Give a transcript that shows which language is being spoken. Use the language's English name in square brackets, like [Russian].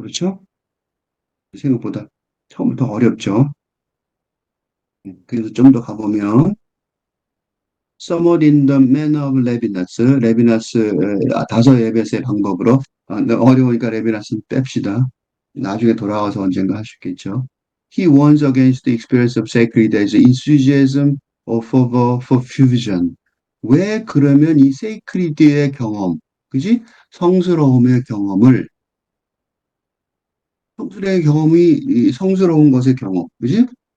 [Korean] 그렇죠? 생각보다 처음부터 어렵죠. 그래서 좀 더 가보면 [English] Somewhat in the manner of [Korean] 레비나스 다섯 에벳의 방법으로 어려우니까 레비나스는 뺍시다. 나중에 돌아와서 언젠가 할 수 있겠죠. [English] He warns against the experience of sacred as enthusiasm or fervor for fusion. [Korean] 왜 그러면 이 sacred의 경험, 그지? 성스러움의 경험을 성스러움의 경험이 이 성스러운 것의 경험, 그지?